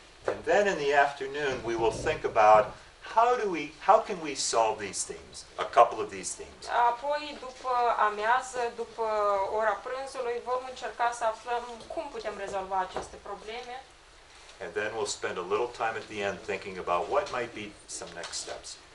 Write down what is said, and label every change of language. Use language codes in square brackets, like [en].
[en] And then in the afternoon, we will think about how can we solve these themes, a couple of these themes. [ro] Apoi, după amiază, după ora prânzului, vom încerca să aflăm cum putem rezolva aceste probleme. [en] And then we'll spend a little time at the end thinking about what might be some next steps.